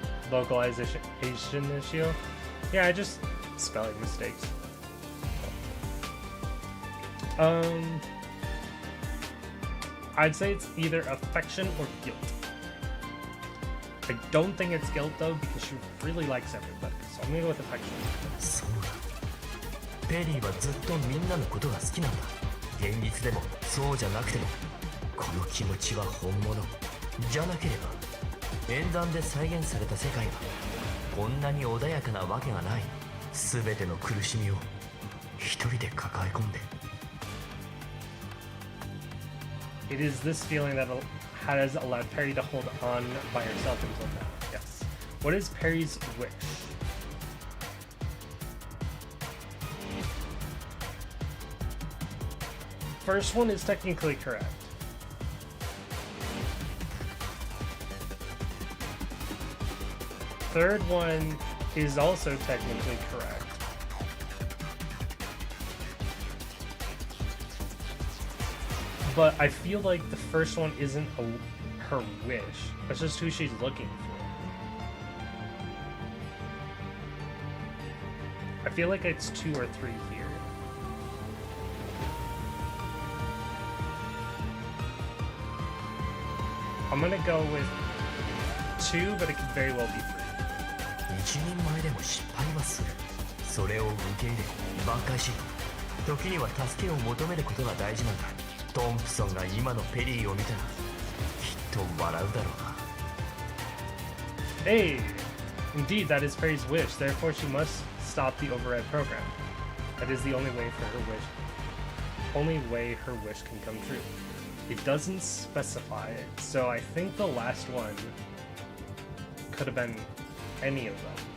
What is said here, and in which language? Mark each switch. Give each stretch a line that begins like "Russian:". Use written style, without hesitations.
English: localization issue. Yeah, I just spelling mistakes. I'd say it's either affection or guilt. I don't think it's guilt though, because she really likes everybody. So I'm gonna go with affection.
Japanese: そうだ。ペリーはずっとみんなのことが好きなんだ。現実でもそうじゃなくても、この気持ちは本物。じゃなければ、演算で再現された世界がこんなに穏やかなわけがない。すべての苦しみを一人で抱え込んで。
English: It is this feeling that has allowed Perry to hold on by herself until now. Yes. What is Perry's wish? First one is technically correct. Third one is also technically correct. But I feel like the first one isn't her wish. That's just who she's looking for. I feel like it's 2 or 3 here. I'm gonna go with 2, but it could very well be 3.
Japanese: 一人前でも失敗はする。それを受け入れ、挽回し、時には助けを求めることが大事なんだ。トンプソンが今のペリーを見たら、きっと笑うだろうな。
English: Hey! Indeed, that is Perry's wish. Therefore, she must stop the override program. That is the only way for her wish. Only way her wish can come true. It doesn't specify it, so I think the last one could have been any of them.